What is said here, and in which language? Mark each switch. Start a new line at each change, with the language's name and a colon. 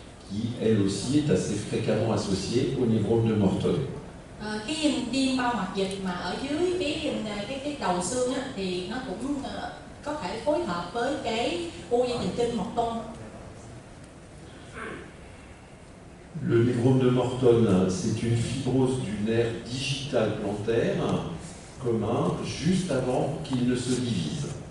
French: qui elle aussi est assez fréquemment associée au névrome de Morton.
Vietnamese: Cái viêm bao mạch dịch mà ở dưới cái đầu xương á, thì nó cũng có thể phối hợp với cái u dây thần kinh Morton.
French: Le névrome de Morton, c'est une fibrose du nerf digital plantaire commun juste avant qu'il ne se divise.